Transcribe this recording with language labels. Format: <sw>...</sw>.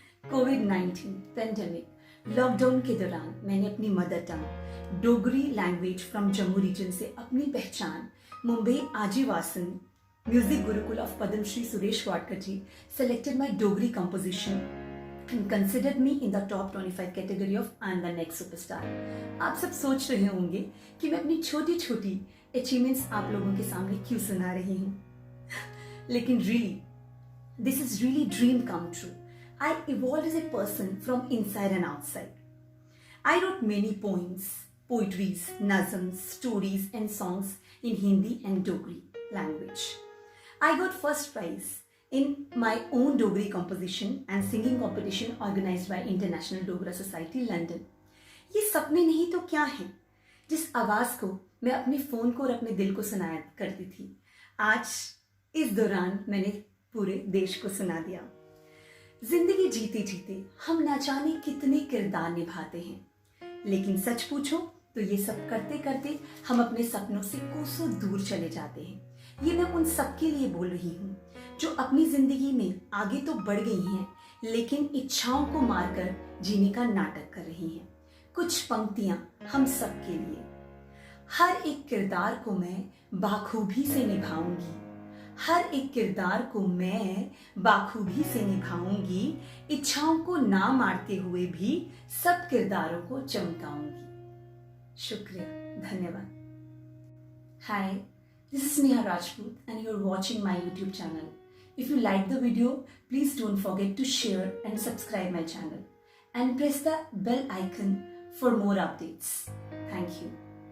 <hi>कोविड-19 pandemic lockdown के दौरान मैंने अपनी mother tongue Dogri language from Jammu reason से अपनी पहचान Mumbai आजीवासन music Gurukul of Padmashri Suresh Wadkar ji</hi> <en>selected my Dogri composition and considered me in the top 25 category of I'm the next superstar।</en> <hi>आप सब सोच रहे होंगे कि मैं अपनी छोटी छोटी अचीवमेंट्स आप लोगों के सामने क्यों सुना रही हूँ, लेकिन really this is really dream come true.</hi> <en>I evolved as a person from inside and outside. I wrote many poems, poetries, nazms, stories and songs in Hindi and Dogri language. I got first prize in my own Dogri composition and singing competition organized by International Dogra Society, London.</en> <hi>ये सपने नहीं तो क्या हैं, जिस आवाज़ को मैं अपने फ़ोन को और अपने दिल को सुनाया करती थी, आज इस दौरान मैंने पूरे देश को सुना दिया। जिंदगी जीते जीते हम ना जाने कितने किरदार निभाते हैं, लेकिन सच पूछो तो ये सब करते करते हम अपने सपनों से कोसों दूर चले जाते हैं। ये मैं उन सबके लिए बोल रही हूँ जो अपनी जिंदगी में आगे तो बढ़ गई हैं, लेकिन इच्छाओं को मारकर जीने का नाटक कर रही हैं। कुछ पंक्तियां हम सबके लिए। हर एक किरदार को मैं बाखूबी से निभाऊंगी, हर एक किरदार को मैं बाखूबी से निभाऊंगी, इच्छाओं को ना मारते हुए भी सब किरदारों को चमकाऊंगी। शुक्रिया, धन्यवाद।</hi> <en>Hi, this is Sneha Rajput and you're watching my YouTube channel. If you like the video, please don't forget to share and subscribe my channel and press the bell icon for more updates. Thank you.</en>